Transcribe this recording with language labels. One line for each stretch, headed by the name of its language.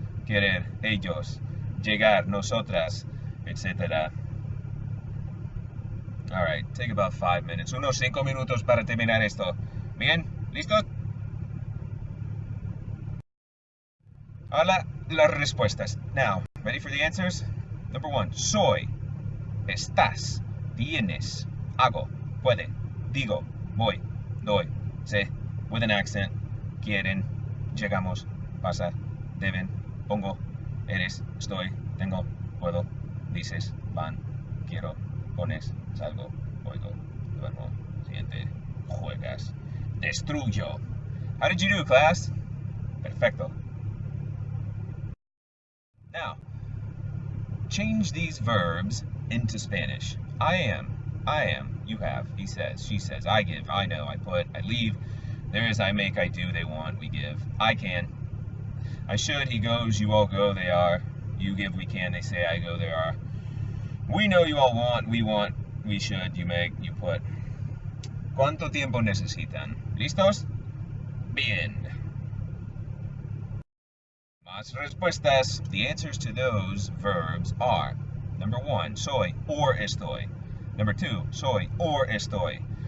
Spanish: Querer, ellos. Llegar, nosotras, etc.
English: Alright, take about 5 minutes.
Spanish: Unos 5 minutos para terminar esto. Bien, ¿listos? Ahora las respuestas.
English: Now, ready for the answers? Number 1,
Spanish: soy, estás, tienes, hago, puede, digo, voy, doy, sé,
English: with an accent,
Spanish: quieren, llegamos, pasa, deben, pongo, eres, estoy, tengo, puedo, dices, van, quiero, pones, salgo, oigo, duermo, siente, juegas, destruyo.
English: How did you do, class? Perfecto. Now, change these verbs into Spanish. I am, you have, he says, she says, I give, I know, I put, I leave, there is, I make, I do, they want, we give, I can, I should, he goes, you all go, they are, you give, we can, they say, I go, they are, we know, you all want, we should, you make, you put.
Spanish: ¿Cuánto tiempo necesitan? ¿Listos? Bien. Más respuestas.
English: The answers to those verbs are: number 1, soy or estoy. Number 2, soy or estoy.